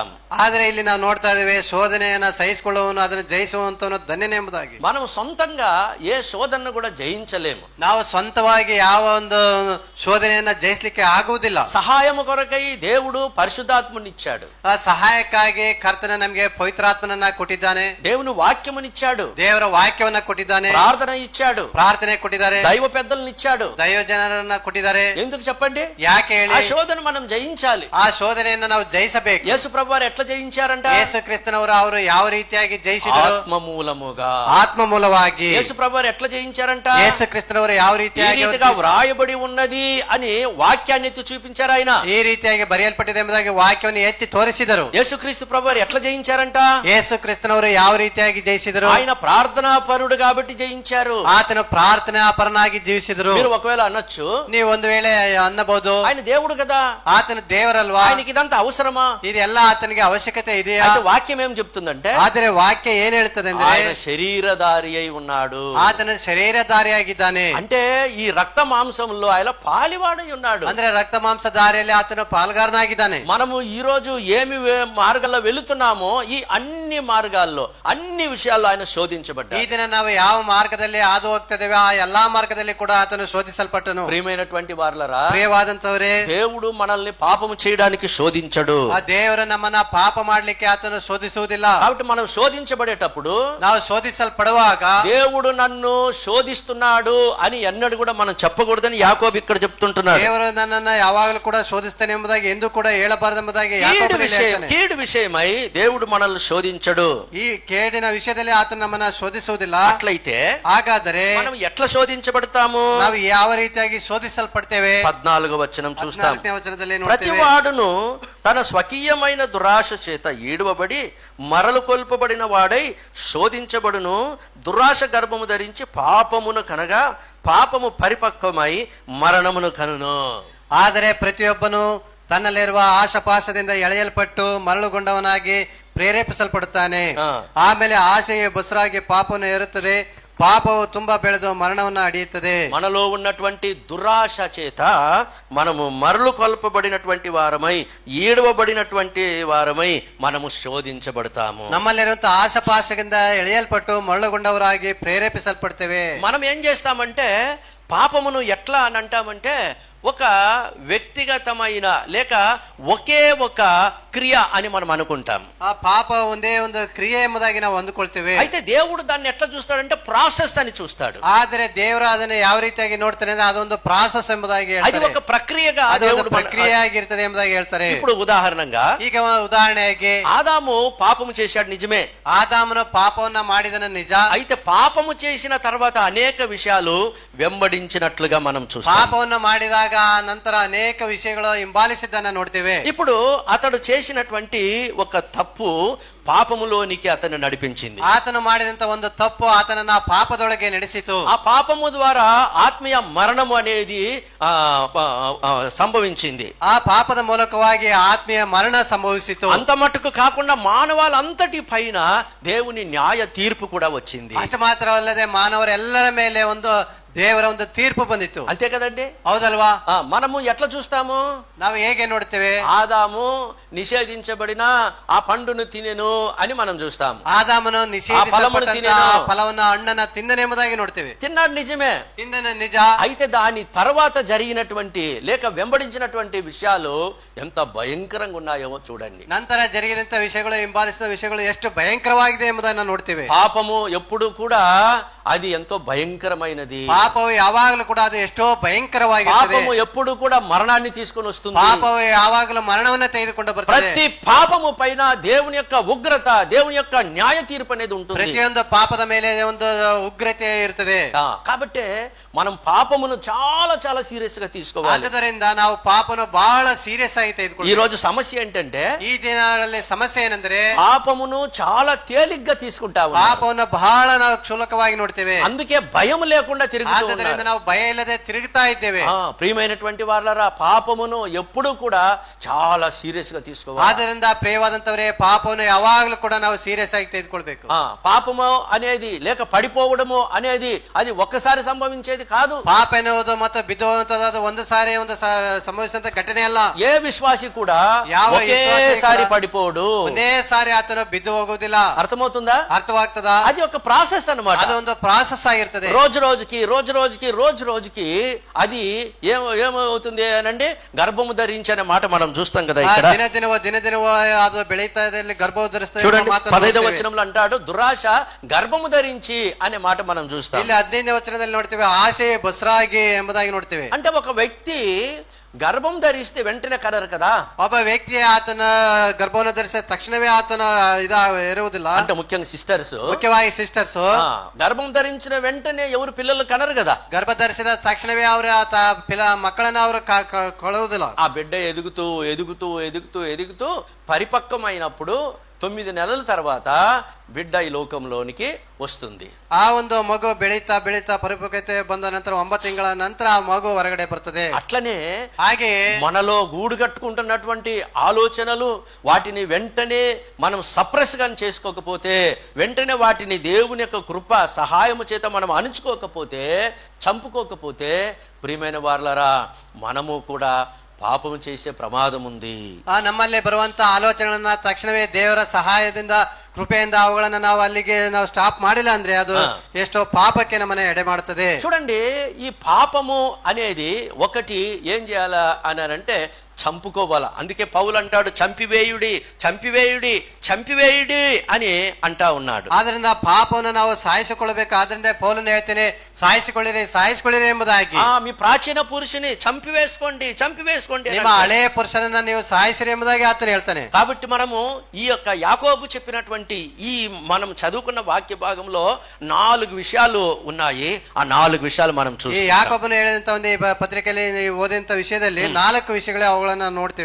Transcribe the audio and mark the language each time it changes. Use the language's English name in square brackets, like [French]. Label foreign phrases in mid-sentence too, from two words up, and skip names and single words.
[Kannada] ಆದರೆ ಇಲ್ಲಿ ನಾವು ನೋಡ್ತಾ ಇದ್ದೇವೆ, ಶೋಧನೆಯನ್ನ ಸಹಿಸಿಕೊಳ್ಳುವವನು ಅದನ್ನು ಜಯಿಸುವಂತವನು ಧನ್ಯನೆಂಬುದಾಗಿ. [Telugu] మనం సొంతంగా ఏ శోధనను కూడా జయించలేము. [Kannada] ನಾವು ಸ್ವಂತವಾಗಿ ಯಾವ ಒಂದು ಶೋಧನೆಯನ್ನ ಜಯಿಸಲಿಕ್ಕೆ ಆಗುವುದಿಲ್ಲ. [Telugu] సహాయము కొరకై దేవుడు పరిశుద్ధాత్మనిచ్చాడు. [Kannada] ಆ ಸಹಾಯಕ್ಕಾಗಿ ಕರ್ತನ ನಮಗೆ ಪವಿತ್ರಾತ್ಮನನ್ನ ಕೊಟ್ಟಿದ್ದಾನೆ. [Telugu] దేవుని వాక్యమునిచ్చాడు, [Kannada] ದೇವರ ವಾಕ್ಯವನ್ನ ಕೊಟ್ಟಿದ್ದಾನೆ. [Telugu] ప్రార్థన ఇచ్చాడు, [Kannada] ಪ್ರಾರ್ಥನೆ ಕೊಟ್ಟಿದ್ದಾರೆ. [Telugu] దైవ పెద్దలను ఇచ్చాడు, [Kannada] ದೈವ ಜನರನ್ನ ಕೊಟ್ಟಿದ್ದಾರೆ. [Telugu] ఎందుకు చెప్పండి? [Kannada] ಯಾಕೆ ಹೇಳಿ? [Telugu] ఆ శోధన మనం జయించాలి. [Kannada] ಆ ಶೋಧನೆಯನ್ನ ನಾವು ಜಯಿಸಬೇಕು. [Telugu] యేసు ప్రభువు వారు ఎట్లా జయించారంట? [Kannada] ಯೇಸು ಕ್ರಿಸ್ತನವರು ಅವರು ಯಾವ ರೀತಿಯಾಗಿ ಜಯಿಸಿದರು? [Telugu] ఆత్మ మూలముగా. [Kannada] ಆತ್ಮ ಮೂಲವಾಗಿ. [Telugu] యేసు ప్రభువు వారు ఎట్లా జయించారంట? [Kannada] ಯೇಸು ಕ್ರಿಸ್ತನವರು ಯಾವ ರೀತಿಯಾಗಿ [Telugu] వ్రాయబడి ఉన్నది అని వాక్యాన్ని ఎత్తి చూపించారు ఆయన. [Kannada] ಈ ರೀತಿಯಾಗಿ ಬರೆಯಲ್ಪಟ್ಟಿದೆ ಎಂಬುದಾಗಿ ವಾಕ್ಯವನ್ನು ಎತ್ತಿ ತೋರಿಸಿದರು. [Telugu] యేసుక్రీస్తు ప్రభువు వారు ఎట్లా జయించారంట? [Kannada] ಯೇಸು ಕ್ರಿಸ್ತನವರು ಯಾವ ರೀತಿಯಾಗಿ ಜಯಿಸಿದರು? [Telugu] ఆయన ప్రార్థనా పరుడు కాబట్టి జయించారు. [Kannada] ಆತನು ಪ್ರಾರ್ಥನಾ ಪರನಾಗಿ ಜೀವಿಸಿದರು. [Telugu] మీరు ఒకవేళ అనొచ్చు, [Kannada] ನೀವು ಒಂದು ವೇಳೆ ಅನ್ನಬಹುದು, [Telugu] ఆయన దేవుడు కదా, [Kannada] ಆತನು ದೇವರಲ್ವಾ, [Telugu] ఆయనకి ఇదంతా అవసరమా? [Kannada] ಇದೆಲ್ಲ ಆತನಿಗೆ ಅವಶ್ಯಕತೆ ಇದೆಯಾ? [Telugu] అయితే వాక్యం ఏం చెప్తుందంటే, [Kannada] ಆದರೆ ವಾಕ್ಯ ಏನ್ ಹೇಳ್ತದೆ ಅಂದ್ರೆ, [Telugu] ఆయన శరీరధారి అయి ఉన్నాడు. [Kannada] ಆತನ ಶರೀರಧಾರಿಯಾಗಿದ್ದಾನೆ. [Telugu] అంటే ఈ రక్త మాంసంలో ఆయన పాలివాడై ఉన్నాడు. [Kannada] ಅಂದ್ರೆ ರಕ್ತ ಮಾಂಸಧಾರಿಯಲ್ಲಿ ಆತನು ಪಾಲ್ಗಾರನಾಗಿದ್ದಾನೆ. [Telugu] మనము ఈ రోజు ఏమి మార్గాల్లో వెళుతున్నామో ఈ అన్ని మార్గాల్లో, అన్ని విషయాల్లో ఆయన శోధించబడ్డాడు. [Kannada] ಈ ದಿನ ನಾವು ಯಾವ ಮಾರ್ಗದಲ್ಲಿ ಹಾದು ಹೋಗ್ತಿದ್ದೇವೆ ಆ ಎಲ್ಲಾ ಮಾರ್ಗದಲ್ಲಿ ಕೂಡ ಆತನು ಶೋಧಿಸಲ್ಪಟ್ಟನು. [Telugu] ప్రియమైనటువంటి వారలారా, [Kannada] ಪ್ರಿಯವಾದಂತವರೇ, [Telugu] దేవుడు మనల్ని పాపము చేయడానికి శోధించడు. [Kannada] ಆ ದೇವರು ನಮ್ಮನ್ನ ಪಾಪ ಮಾಡ್ಲಿಕ್ಕೆ ಆತನು ಶೋಧಿಸುವುದಿಲ್ಲ. [Telugu] కాబట్టి మనం శోధించబడేటప్పుడు, [Kannada] ನಾವು ಶೋಧಿಸಲ್ಪಡುವಾಗ [Telugu] దేవుడు నన్ను శోధిస్తున్నాడు అని ఎన్నడూ కూడా మనం చెప్పకూడదని యాకోబు ఇక్కడ చెప్తుంటున్నాడు. [Kannada] ದೇವರು ನನ್ನನ್ನ ಯಾವಾಗಲೂ ಕೂಡ ಶೋಧಿಸ್ತಾನೆ ಎಂಬುದಾಗಿ ಎಂದು ಕೂಡ ಹೇಳಬಾರದೆಂಬುದಾಗಿ ಯಾಕೋಬನು ಹೇಳ್ತಾನೆ. [Telugu] కీడు విషయమై దేవుడు మనల్ని శోధించడు. [Kannada] ಈ ಕೇಡಿನ ವಿಷಯದಲ್ಲಿ ಆತನು ನಮ್ಮನ್ನ ಶೋಧಿಸುವುದಿಲ್ಲ. [Telugu] అట్లయితే [Kannada] ಹಾಗಾದರೆ [Telugu] మనం ఎట్లా శోధించబడతాము? [Kannada] ನಾವು ಯಾವ ರೀತಿಯಾಗಿ ಶೋಧಿಸಲ್ಪಡ್ತೇವೆ? [Telugu] 14వ వచనం చూస్తాం. [Kannada] 14ನೇ ವಚನದಲ್ಲಿ [Telugu] ప్రతి [Kannada] ನೋಡ್ತೇವೆ, [Telugu] వాడును తన స్వకీయమైన దురాశ చేత ఈడువబడి మరలు కొల్పబడిన వాడై శోధించబడును. దురాశ గర్భము ధరించి పాపమును కనగా పాపము పరిపక్వమై మరణమును కనును. [Kannada] ಆದರೆ ಪ್ರತಿಯೊಬ್ಬನು ತನ್ನಲ್ಲಿರುವ ಆಶಪಾಶದಿಂದ ಎಳೆಯಲ್ಪಟ್ಟು ಮರಳುಗೊಂಡವನಾಗಿ ಪ್ರೇರೇಪಿಸಲ್ಪಡುತ್ತಾನೆ. ಆಮೇಲೆ ಆಶೆಯು ಬಸರಾಗಿ ಪಾಪವನ್ನು ಏರುತ್ತದೆ. ಪಾಪಮು ತುಂಬಾ ಬೆಳೆದು ಮರಣವನ್ನು ಅಡಿಯುತ್ತದೆ. [Telugu] మనలో ఉన్నటువంటి దురాశ చేత మనము మరలు కొల్పబడినటువంటి వారమై, ఈడవబడినటువంటి వారమై మనము శోధించబడతాము. [Kannada] ನಮ್ಮಲ್ಲಿರುವಂತಹ ಆಶಪಾಶದಿಂದ ಎಳೆಯಲ್ಪಟ್ಟು ಮರಳುಗೊಂಡವರಾಗಿ ಪ್ರೇರೇಪಿಸಲ್ಪಡ್ತೇವೆ. [Telugu] మనం ఏం చేస్తామంటే, పాపమును ఎట్లా అని అంటామంటే, ఒక వ్యక్తిగతమైన లేక ఒకే ఒక క్రియ అని మనం అనుకుంటాం. [Kannada] ಆ ಪಾಪ ಒಂದೇ ಒಂದು ಕ್ರಿಯೆ ಎಂಬುದಾಗಿ ನಾವು ಅಂದುಕೊಳ್ತೇವೆ. [Telugu] అయితే దేవుడు దాన్ని ఎట్లా చూస్తాడంటే ప్రాసెస్ అని చూస్తాడు. [Kannada] ಆದರೆ ದೇವರು ಅದನ್ನ ಯಾವ ರೀತಿಯಾಗಿ ನೋಡ್ತಾನೆ ಅಂದ್ರೆ ಅದೊಂದು ಪ್ರಾಸೆಸ್ ಎಂಬುದಾಗಿ [Telugu] అది [Kannada] ಹೇಳ್ತಾರೆ. [Telugu] ఒక ప్రక్రియగా [Kannada] ಅದೊಂದು [Telugu] దేవుడు [Kannada] ಪ್ರಕ್ರಿಯೆ ಆಗಿರ್ತದೆ ಎಂಬುದಾಗಿ ಹೇಳ್ತಾರೆ. [Telugu] ఇప్పుడు ఉదాహరణంగా [Kannada] ಈಗ ಉದಾಹರಣೆಗೆ [Telugu] ఆదాము పాపము చేశాడు, నిజమే. [Kannada] ಆದಾಮನು ಪಾಪವನ್ನ ಮಾಡಿದನ ನಿಜ. [Telugu] అయితే పాపము చేసిన తర్వాత అనేక విషయాలు వెంబడించినట్లుగా మనం చూస్తాం. [Kannada] ಪಾಪವನ್ನ ಮಾಡಿದಾಗ ನಂತರ ಅನೇಕ ವಿಷಯಗಳು ಹಿಂಬಾಲಿಸಿದ್ದನ್ನ ನೋಡ್ತೇವೆ. [Telugu] ఇప్పుడు అతడు చేసినటువంటి ఒక తప్పు పాపములోనికి అతను నడిపించింది. [Kannada] ಆತನು ಮಾಡಿದಂತ ಒಂದು ತಪ್ಪು ಆತನನ್ನ ಪಾಪದೊಳಗೆ ನಡೆಸಿತು. [Telugu] ఆ పాపము ద్వారా ఆత్మీయ మరణము అనేది సంభవించింది. [Kannada] ಆ ಪಾಪದ ಮೂಲಕವಾಗಿ ಆತ್ಮೀಯ ಮರಣ ಸಂಭವಿಸಿತು. [Telugu] అంత మట్టుకు కాకుండా మానవాళంతటి పైన దేవుని న్యాయ తీర్పు కూడా వచ్చింది. [Kannada] ಅಷ್ಟು ಮಾತ್ರವಲ್ಲದೆ ಮಾನವರೆಲ್ಲರ ಮೇಲೆ ಒಂದು ದೇವರ ಒಂದು ತೀರ್ಪು ಬಂದಿತ್ತು. [Telugu] అంతే కదండి, [Kannada] ಹೌದಲ್ವಾ? [Telugu] మనము ఎట్లా చూస్తాము? [Kannada] ನಾವು ಹೇಗೆ ನೋಡ್ತೇವೆ? [Telugu] ఆదాము నిషేధించబడిన ఆ పండును తినెను అని మనం చూస్తాము. [Kannada] ಆದಾಮನು ನಿಷೇಧಿಸಲ್ಪಟ್ಟಂತ ಫಲವನ್ನ ಹಣ್ಣನ್ನ ತಿಂದನೆಂಬುದಾಗಿ ನೋಡ್ತೇವೆ. [Telugu] తిన్నాడు, నిజమే. [Kannada] ತಿಂದನ ನಿಜ. [Telugu] అయితే దాని తర్వాత జరిగినటువంటి లేక వెంబడించినటువంటి విషయాలు ఎంత భయంకరంగా ఉన్నాయో చూడండి. [Kannada] ನಂತರ జరిగిದಂತ ವಿಷಯಗಳು, ಹಿಂಬಾಲಿಸಿದ ವಿಷಯಗಳು ಎಷ್ಟು ಭయంಕರವಾಗಿದೆ ಎಂಬುದನ್ನು ನೋಡ್ತೇವೆ. [Telugu] పాపము ఎప్పుడు కూడా అది ఎంతో భయంకరమైనది. [Kannada] ಪಾಪವು ಯಾವಾಗಲೂ ಕೂಡ ಅದು ಎಷ್ಟೋ ಭయంಕರವಾಗಿರುತ್ತದೆ. [Telugu] పాపము ఎప్పుడు కూడా మరణాన్ని తీసుకొని వస్తుంది. [Kannada] ಪಾಪವು ಯಾವಾಗಲೂ ಮರಣವನ್ನ ತೆಗೆದುಕೊಂಡು ಬರ್ತದೆ. [Telugu] ప్రతి పాపము పైన దేవుని యొక్క ఉగ్రత, దేవుని యొక్క న్యాయ తీర్పు అనేది ఉంటుంది. [Kannada] ಪ್ರತಿಯೊಂದು ಪಾಪದ ಮೇಲೆ ಒಂದು ಉಗ್ರತೆ ಇರ್ತದೆ. [Telugu] కాబట్టి మనం పాపమును చాలా చాలా సీరియస్ గా తీసుకోవాలి. [Kannada] ಆದ್ದರಿಂದ ನಾವು ಪಾಪను ಬಹಳ ಸೀರಿಯಸ್ ಆಗಿ [Telugu] ఈ [Kannada] ತೆಗೆದುಕೊಳ್ಳಬೇಕು. [Telugu] రోజు సమస్య ఏంటంటే [Kannada] ಈ ದಿನಗಳಲ್ಲಿ ಸಮಸ್ಯೆ ಏನಂದ್ರೆ [Telugu] పాపమును చాలా తేలిగ్గా తీసుకుంటాము. [Kannada] ಪಾಪವನ್ನು ಬಹಳ ನಾವು ಕ್ಷುಲ್ಲಕವಾಗಿ ನೋಡ್ತೇವೆ. [Telugu] అందుకే భయం లేకుండా [Kannada] ಆದ್ದರಿಂದ [Telugu] తిరుగుతాం. [Kannada] ನಾವು ಭಯ ಇಲ್ಲದೆ ತಿರುಗುತ್ತಾ ಇದ್ದೇವೆ. [Telugu] ప్రియమైనటువంటి వాళ్ళరా, పాపమును ఎప్పుడు కూడా చాలా సీరియస్ గా తీసుకోవాలి. [Kannada] ಆದ್ದರಿಂದ ಪ್ರಿಯವಾದಂತವರೇ, ಪಾಪವನ್ನು ಯಾವಾಗಲೂ ಕೂಡ ನಾವು ಸೀರಿಯಸ್ ಆಗಿ ತೆಗೆದುಕೊಳ್ಬೇಕು. [Telugu] పాపము అనేది లేక పడిపోవడము అనేది అది ఒక్కసారి సంభవించేది కాదు. [Kannada] ಪಾಪ ಎನ್ನುವುದು ಮತ್ತು ಬಿದ್ದುವಂತದ್ದು ಒಂದು ಸಾರಿ ಒಂದು ಸಂಭವಿಸಿದಂತ ಘಟನೆ ಅಲ್ಲ. [Telugu] ఏ విశ్వాసి కూడా [Kannada] ಯಾವ [Telugu] ఒకేసారి పడిపోడు. [Kannada] ಒಂದೇ ಸಾರಿ ಆತನು ಬಿದ್ದು ಹೋಗುವುದಿಲ್ಲ. [Telugu] అర్థమవుతుందా? [Kannada] ಅರ್ಥವಾಗ್ತದ? [Telugu] అది ఒక ప్రాసెస్ అన్నమాట. [Kannada] ಅದು ಒಂದು ಪ್ರಾಸೆಸ್ ಆಗಿರ್ತದೆ. [Telugu] రోజు రోజుకి అది ఏమవుతుంది అనండి, గర్భము ధరించి అనే మాట మనం చూస్తాం కదా ఇక్కడ. [Kannada] ದಿನ ದಿನವೂ ಅದು ಬೆಳೀತಾ ಇದೆ, ಗರ್ಭ ಧರಿಸ್ತದೆ. [Telugu] చూడండి 15వ వచనంలో అంటాడు, దురాశ గర్భము ధరించి అనే మాట మనం చూస్తాం. [Kannada] ಇಲ್ಲಿ 15ನೇ ವಚನದಲ್ಲಿ ನೋಡ್ತೇವೆ, ಆಸೆ ಬಸರಾಗಿ ಎಂಬುದಾಗಿ ನೋಡ್ತೇವೆ. [Telugu] అంటే ఒక వ్యక్తి గర్భం ధరిస్తే వెంటనే కనరు కదా. [Kannada] ಒಬ್ಬ ವ್ಯಕ್ತಿ ಆತನ ಗರ್ಭವನ್ನು ಧರಿಸಿದ ತಕ್ಷಣವೇ ಆತನ ಇರುವುದಿಲ್ಲ. [Telugu] అంటే ముఖ్యంగా సిస్టర్స్, [Kannada] ಮುಖ್ಯವಾಗಿ ಸಿಸ್ಟರ್ಸ್ [Telugu] గర్భం ధరించిన వెంటనే ఎవరు పిల్లలు కనరు కదా. [Kannada] ಗರ್ಭ ಧರಿಸಿದ ತಕ್ಷಣವೇ ಅವರು ಮಕ್ಕಳನ್ನ ಅವರು ಕೊಡುವುದಿಲ್ಲ. [Telugu] ఆ బిడ్డ ఎదుగుతూ పరిపక్వమైనప్పుడు 9 నెలల తర్వాత బిడ్డ ఈ లోకంలోనికి వస్తుంది. [Kannada] ಆ ಒಂದು ಮಗು ಬೆಳೀತಾ ಪರಿಪಕ್ವತೆ ಬಂದ ನಂತರ 9 ತಿಂಗಳ ನಂತರ ಆ ಮಗು ಹೊರಗಡೆ ಬರ್ತದೆ. [Telugu] అట్లనే [Kannada] ಹಾಗೆ [Telugu] మనలో గూడు కట్టుకుంటున్నటువంటి ఆలోచనలు, వాటిని వెంటనే మనం సప్రెస్ గా చేసుకోకపోతే, వెంటనే వాటిని దేవుని యొక్క కృప సహాయము చేత మనం అణుచుకోకపోతే, చంపుకోకపోతే, ప్రియమైన వారలారా, మనము కూడా ಪಾಪము చేసే ప్రమాదం ఉంది. [Kannada] ನಮ್ಮಲ್ಲಿ ಬರುವಂತ ಆಲೋಚನೆಗಳನ್ನ ತಕ್ಷಣವೇ ದೇವರ ಸಹಾಯದಿಂದ, ಕೃಪೆಯಿಂದ ಅವುಗಳನ್ನ ನಾವು ಅಲ್ಲಿಗೆ ನಾವು ಸ್ಟಾಪ್ ಮಾಡಿಲ್ಲ ಅಂದ್ರೆ ಅದು ಎಷ್ಟೋ ಪಾಪಕ್ಕೆ ನಮ್ಮನ್ನ ಎಡೆ ಮಾಡುತ್ತದೆ. [Telugu] చూడండి, ఈ పాపము అనేది ఒకటి ఏం చేయాలా అని అంటే చంపుకోవాల. అందుకే పౌలు అంటాడు, చంపివేయుడి అని అంటా ఉన్నాడు. [Kannada] ಆದ್ರಿಂದ ಪಾಪವನ್ನು ನಾವು ಸಾಯಿಸಿಕೊಳ್ಳಬೇಕು. ಆದ್ರಿಂದ ಪೌಲನು ಹೇಳ್ತೇನೆ, ಸಾಯಿಸಿಕೊಳ್ಳಿರಿ ಎಂಬುದಾಗಿ. [Telugu] మీ ప్రాచీన పురుషుని చంపివేసుకోండి. [Kannada] ನಿಮ್ಮ ಹಳೆಯ ಪುರುಷನನ್ನ ನೀವು ಸಾಯಿಸಿರಿ ಎಂಬುದಾಗಿ ಆತನು ಹೇಳ್ತಾನೆ. [Telugu] కాబట్టి మనము ఈ యొక్క యాకోబు చెప్పినటువంటి ఈ మనం చదువుకున్న వాక్య భాగంలో 4 విషయాలు ఉన్నాయి. ఆ 4 విషయాలు మనం చూస్తాం. [Kannada] ಈ ಯಾಕೋಬನು ಹೇಳಿದಂತ ಒಂದು ಪತ್ರಿಕೆಯಲ್ಲಿ ಓದಿದಂತ ವಿಷಯದಲ್ಲಿ 4 ವಿಷಯಗಳೇ ಅವುಗಳನ್ನ ನೋಡ್ತೇವೆ.